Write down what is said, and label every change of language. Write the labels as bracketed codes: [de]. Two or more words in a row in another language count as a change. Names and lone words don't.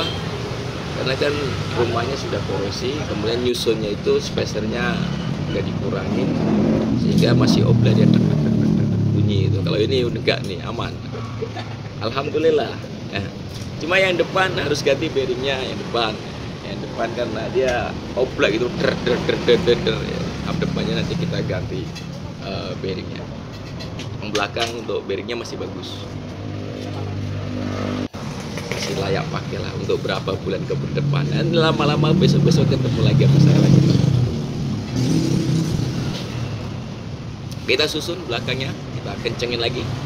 [id] Karena kan rumahnya sudah korosi, kemudian nyusunnya itu spacernya nggak dikurangin, sehingga masih oblah dia tek tek tek tek tek bunyi itu. Kalau ini udah nggak nih, aman. Alhamdulillah. Cuma yang depan harus ganti bearingnya yang depan. Yang depan karena dia oblah gitu, der der der der der, der. Ab depannya nanti kita ganti bearingnya. Yang belakang untuk bearingnya masih bagus, masih layak pakai lah untuk berapa bulan ke depan. Dan lama-lama besok-besok ketemu lagi sama saya lagi. Kita susun belakangnya, kita kencengin lagi.